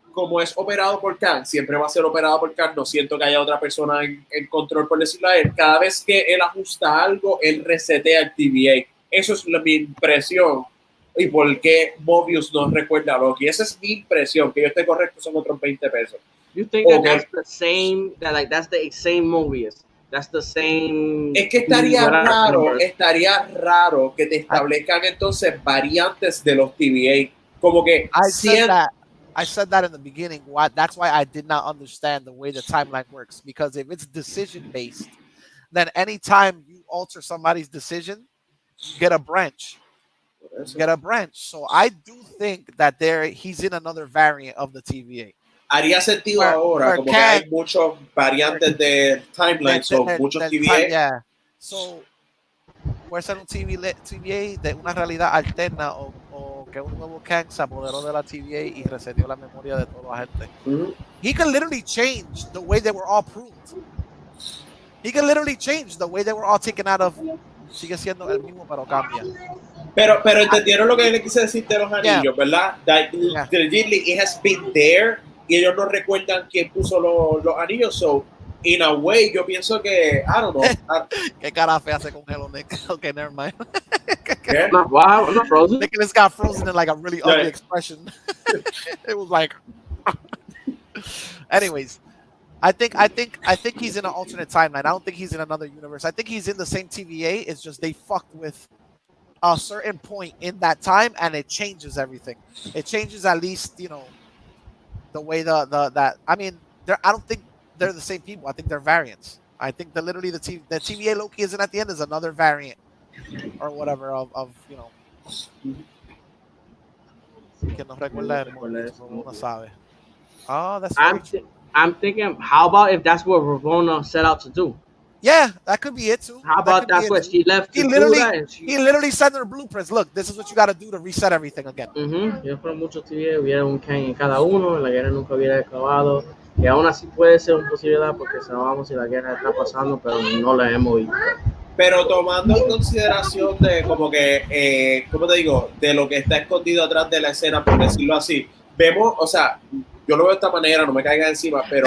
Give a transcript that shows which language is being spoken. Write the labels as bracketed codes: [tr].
[es] como es operado por Kang, siempre va a ser operado por Kang, no siento que haya otra persona en control, por decirlo a él. Cada vez que él ajusta algo, él resetea el TVA. Eso es mi impresión. ¿Y por qué Mobius no recuerda a Loki? Esa es mi impresión. Que yo esté correcto, son otros 20 pesos. [en] You think that that's the same, that's the same Mobius? That's the same. [es] Es que estaría raro que te establezcan entonces variantes de los TVA. Como que [en] I said that in the beginning. That's why I did not understand the way the timeline works. Because if it's decision based, then anytime you alter somebody's decision, you get a branch. So I do think that he's in another variant of the TVA. [es] Haría sentido ahora, como que hay muchos variantes de timeline, muchos TVA. [en] Yeah. [es] So, puede ser un TVA de una realidad alterna o que un nuevo Kang se apoderó de la TVA y reseteó la memoria de toda la gente. [en] He could literally change the way they were all pruned. He could literally change the way they were all taken out of. [es] Sigue siendo el mismo, pero cambia. Pero entendieron lo que le quise decir de los anillos, ¿verdad? [en] It has been there [es] y ellos no recuerdan quién puso los anillos. [en] So, in a way, [es] yo pienso que, [en] I don't know. [es] ¿Qué cara fea hace con Hello Nick? [en] Okay, never mind. Wow, not frozen. Nicholas got frozen in like a really ugly expression. It was like. Anyways, I think he's in an alternate timeline. I don't think he's in another universe. I think he's in the same TVA. It's just they fucked with a certain point in that time, and it changes everything. It changes at least, the way that I mean, I don't think they're the same people. I think they're variants. I think that literally the TVA Loki isn't at the end is another variant or whatever of [es] que no recuerda no sabe. [en] Oh, that's I'm thinking, how about if that's what Ravonna set out to do? Yeah, that could be it too. How about that's what she left to he literally sent her blueprints. Look, this is what you got to do to reset everything again. [es] Yo fueron muchos TVA, hubiera un Kang en cada uno, la guerra nunca hubiera acabado, y aún así puede ser una posibilidad porque sabemos si la guerra está pasando, pero no la hemos visto. Pero tomando en consideración de como que, ¿cómo te digo? De lo que está escondido atrás de la escena, por decirlo así, vemos, o sea, yo lo veo de esta manera, no me caiga encima, pero...